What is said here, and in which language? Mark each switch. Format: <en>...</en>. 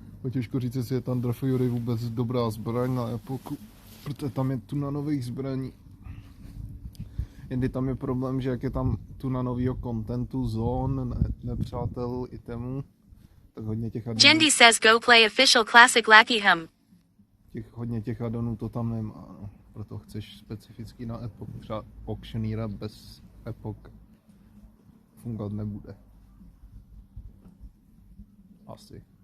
<cs>Těžko říct, jestli je Thunder Fury vůbec dobrá zbraň na Epochu, protože tam je tuna nových zbraní. Jendy tam je problém, že jak je tam tuna novýho kontentu, zón, nepřátel, itemů, tak hodně těch addonů,</cs> <en>Jendi says go play official classic Lackey hum.</en> <cs>hodně těch addonů to tam nemá, no. Proto chceš specificky na Epoch, třeba Auctioneera bez Epoch fungovat nebude. Asi.</cs>